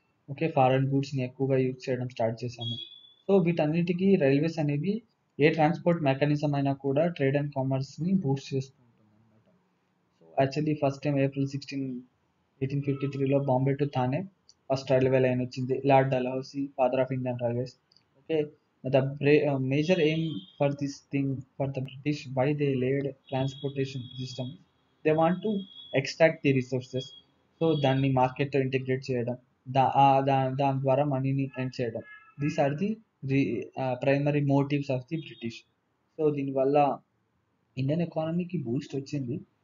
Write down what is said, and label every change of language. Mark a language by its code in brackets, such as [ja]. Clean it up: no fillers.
[te] Okay, foreign గూడ్స్ని ఎక్కువగా use చేయడం start చేశాము. సో వీటన్నిటికీ రైల్వేస్ అనేవి ఏ ట్రాన్స్పోర్ట్ మెకానిజం అయినా కూడా ట్రేడ్ అండ్ కామర్స్ని బూస్ట్ చేస్తూ ఉంటుంది అనమాట. So actually first time April 1853లో Bombay to Thane first railway line వచ్చింది. [en] Lord Dalhousie, father of Indian railways. Okay, the major aim for this thing for the British, why they laid transportation system, they want to extract the resources. [te] So దాన్ని మార్కెట్లో integrate చేయడం, దాని ద్వారా మనీని earn చేయడం. [en] These are the primary motives of the British. [te] So దీనివల్ల Indian ఎకానమీకి Boost వచ్చింది.